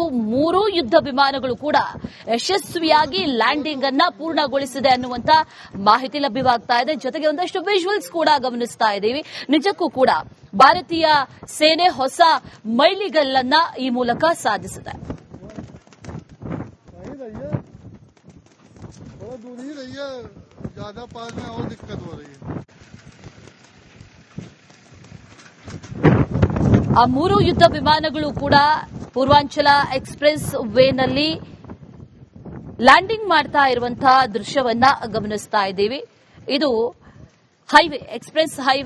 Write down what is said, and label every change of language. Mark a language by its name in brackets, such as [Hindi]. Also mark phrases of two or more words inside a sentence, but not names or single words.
[Kannada] 3 ಯುದ್ಧ ವಿಮಾನಗಳು ಕೂಡ ಯಶಸ್ವಿಯಾಗಿ ಲ್ಯಾಂಡಿಂಗ್ ಅನ್ನ ಪೂರ್ಣಗೊಳಿಸಿದೆ ಅನ್ನುವಂತ ಮಾಹಿತಿ ಲಭ್ಯವಾಗ್ತಾ ಇದೆ. ಜೊತೆಗೆ ಒಂದಷ್ಟು ವಿಜುವಲ್ಸ್ ಕೂಡ ಗಮನಿಸ್ತಾ ಇದ್ದೀವಿ. ನಿಜಕ್ಕೂ ಕೂಡ ಭಾರತೀಯ ಸೇನೆ ಹೊಸ ಮೈಲಿಗಲ್ಲನ್ನ ಈ ಮೂಲಕ ಸಾಧಿಸಿದೆ. [Hindi] ज्यादा पास में और दिक्कत हो रही है. [Kannada] ಆ 3 ಯುದ್ಧ ವಿಮಾನಗಳು ಕೂಡ ಪೂರ್ವಾಂಚಲ ಎಕ್ಸ್ಪ್ರೆಸ್ ವೇನಲ್ಲಿ ಲ್ಯಾಂಡಿಂಗ್ ಮಾಡ್ತಾ ಇರುವಂತಹ ದೃಶ್ಯವನ್ನ ಗಮನಿಸ್ತಾ ಇದ್ದೀವಿ. [English] ಇದು highway, express highway.